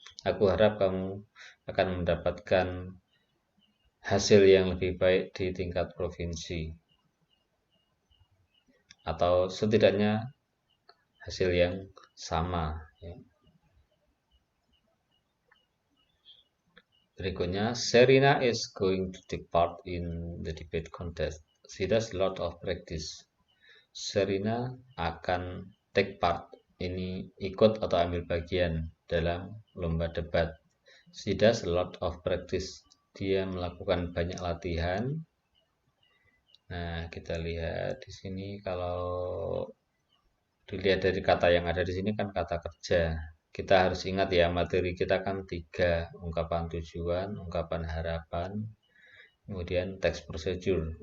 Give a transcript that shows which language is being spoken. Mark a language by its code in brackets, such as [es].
[id] Aku harap kamu akan mendapatkan hasil yang lebih baik di tingkat provinsi. Atau setidaknya hasil yang sama. Ya. [en] Berikutnya, Serena is going to take part in the debate contest. She does a lot of practice. [id] Serena akan [en] take part, [id] ini ikut atau ambil bagian dalam lomba debat. [en] She does a lot of practice. [id] Dia melakukan banyak latihan. Nah, kita lihat di sini kalau dilihat dari kata yang ada di sini kan kata kerja. Kita harus ingat ya, materi kita kan 3, ungkapan tujuan, ungkapan harapan, kemudian teks procedure.